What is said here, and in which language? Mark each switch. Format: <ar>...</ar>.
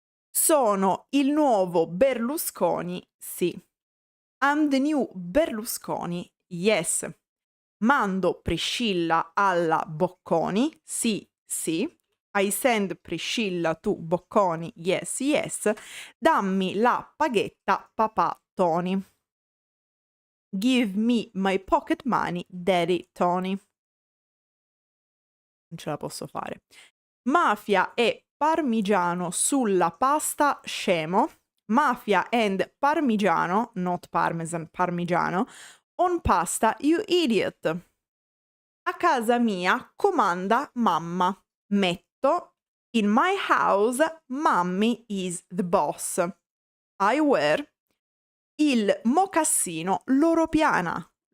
<it>Sono il nuovo Berlusconi, sì.</it> <en>I'm the new Berlusconi, yes.</en> <it>Mando Priscilla alla Bocconi, sì, sì.</it> <en>I send Priscilla to Bocconi, yes, yes.</en> <it>Dammi la paghetta, papà Tony.</it> <en>Give me my pocket money, daddy Tony.</en> <it>Non ce la posso fare. Mafia e parmigiano sulla pasta, scemo.</it> <en>Mafia and parmigiano, not parmesan, parmigiano, on pasta, you idiot.</en> <it>A casa mia comanda mamma. Metto</it> <en>in my house, mommy is the boss. I wear</en> <it>il mocassino</it> <en>loro piana.</en>